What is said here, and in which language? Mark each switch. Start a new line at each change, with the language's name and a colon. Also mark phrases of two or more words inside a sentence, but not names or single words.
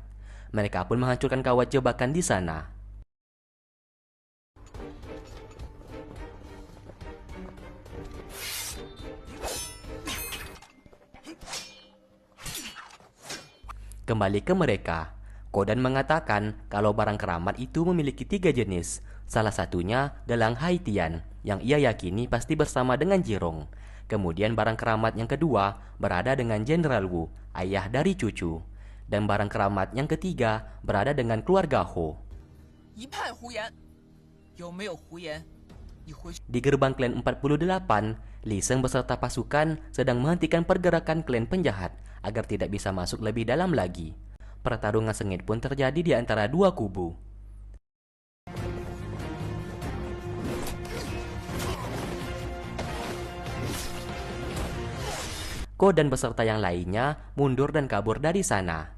Indonesian: Mereka pun menghancurkan kawat jebakan di sana. Kembali ke mereka, Kodan mengatakan kalau barang keramat itu memiliki 3 jenis. Salah satunya gelang Haitian yang ia yakini pasti bersama dengan Jirong. Kemudian barang keramat yang kedua berada dengan Jenderal Wu, ayah dari cucu. Dan barang keramat yang ketiga berada dengan keluarga Ho.
Chinese: 一派胡言，有没有胡言？你回去。
Indonesian: Di gerbang klan 48, Li Sheng beserta pasukan sedang menghentikan pergerakan klan penjahat agar tidak bisa masuk lebih dalam lagi. Pertarungan sengit pun terjadi di antara dua kubu. Ko dan beserta yang lainnya mundur dan kabur dari sana.